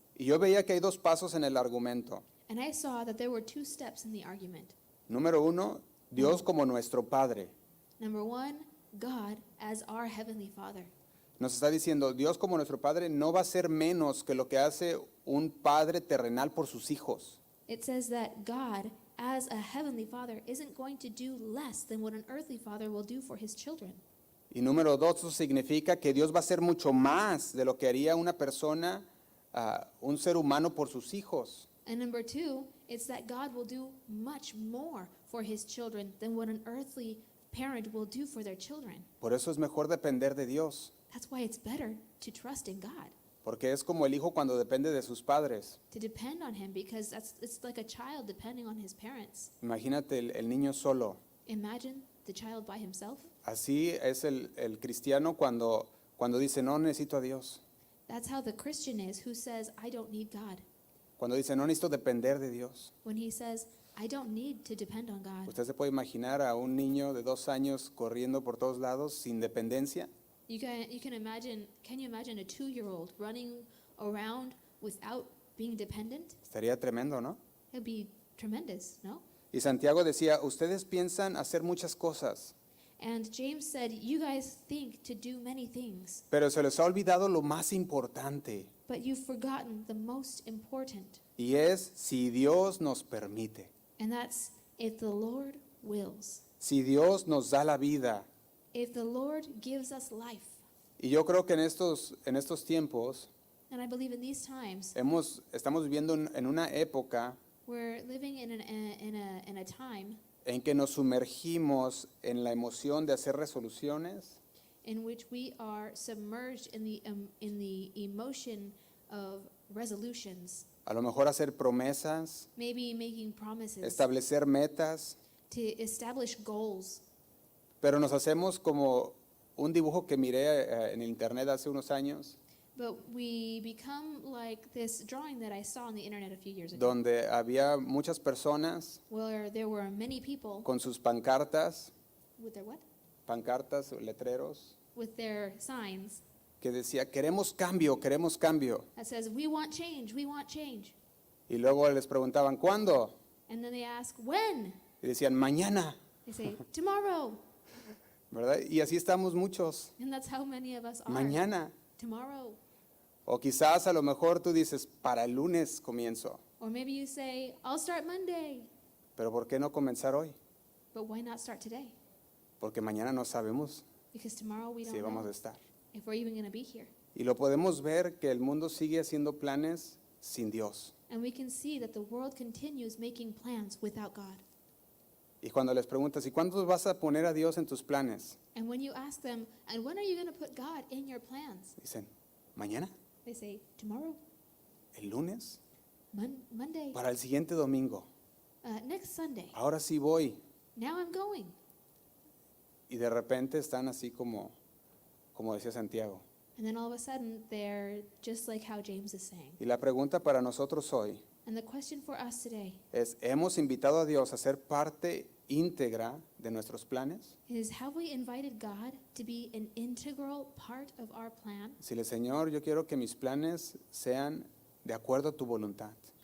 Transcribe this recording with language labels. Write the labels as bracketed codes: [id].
[es] Y yo veía que hay dos pasos en el argumento. [en] And I saw that there were two steps in the argument. [es] Número uno, Dios como nuestro Padre. [en] Number one, God as our Heavenly Father. [es] Nos está diciendo, Dios como nuestro Padre no va a ser menos que lo que hace un padre terrenal por sus hijos. [en] It says that God, as a Heavenly Father, isn't going to do less than what an earthly father will do for his children. [es] Y número dos, eso significa que Dios va a hacer mucho más de lo que haría una persona, un ser humano por sus hijos. [en] And number two, it's that God will do much more for his children than what an earthly parent will do for their children. [es] Por eso es mejor depender de Dios, [en] That's why it's better to trust in God, [es] porque es como el hijo cuando depende de sus padres. [en] to depend on him, because it's like a child depending on his parents. [es] Imagínate el niño solo. [en] Imagine the child by himself. [es] Así es el cristiano cuando dice, no necesito a Dios. [en] That's how the Christian is, who says, I don't need God. [es] Cuando dice, no necesito depender de Dios. [en] When he says, I don't need to depend on God. [es] Usted se puede imaginar a un niño de 2 años corriendo por todos lados sin dependencia. [en] You can you imagine a 2-year-old running around without being dependent? [es] Estaría tremendo, ¿no? [en] It'd be tremendous, no? [es] Y Santiago decía, ustedes piensan hacer muchas cosas, [en] And James said, you guys think to do many things, [es] pero se les ha olvidado lo más importante, [en] but you've forgotten the most important. [es] y es si Dios nos permite, [en] And that's if the Lord wills. [es] si Dios nos da la vida. [en] If the Lord gives us life. [es] Y yo creo que en estos tiempos [en] And I believe in these times, [es] estamos viviendo en una época [en] we're living in a time [es] en que nos sumergimos en la emoción de hacer resoluciones, [en] in which we are submerged in the emotion of resolutions, [es] a lo mejor hacer promesas, [en] maybe making promises, [es] establecer metas, [en] to establish goals. [es] pero nos hacemos como un dibujo que miré en el internet hace unos años, [en] But we become like this drawing that I saw on the internet a few years ago, [es] donde había muchas personas [en] where there were many people [es] con sus pancartas, [en] with their what? [es] pancartas o letreros, [en] With their signs [es] que decía, queremos cambio, queremos cambio. [en] that says, we want change, we want change. [es] Y luego les preguntaban, ¿cuándo? [en] And then they ask, when? [es] Y decían, mañana, [en] They say, tomorrow. [es] ¿verdad? Y así estamos muchos, [en] And that's how many of us are. [es] mañana. [en] Tomorrow. [es] O quizás a lo mejor tú dices, para el lunes comienzo, [en] Or maybe you say, I'll start Monday. [es] pero ¿por qué no comenzar hoy? [en] But why not start today? [es] Porque mañana no sabemos [en] Because tomorrow we don't [es] si vamos a [en] know [es] estar. [en] if we're even going to be here. [es] Y lo podemos ver que el mundo sigue haciendo planes sin Dios. [en] And we can see that the world continues making plans without God. [es] Y cuando les preguntas, ¿y cuándo vas a poner a Dios en tus planes? [en] And when you ask them, and when are you going to put God in your plans? [es] Dicen, mañana, [en] They say, tomorrow, [es] el lunes, [en] Monday, [es] para el siguiente domingo. [en] next Sunday. [es] Ahora sí voy. [en] Now I'm going. [es] Y de repente están así como decía Santiago. [en] And then all of a sudden, they're just like how James is saying. [es] Y la pregunta para nosotros hoy [en] And the question for us today [es] es, ¿hemos invitado a Dios a ser parte íntegra de nuestros planes? [en] is, have we invited God to be an integral part of our plan? [es] Decirle, Señor, yo quiero que mis planes sean de acuerdo a tu voluntad.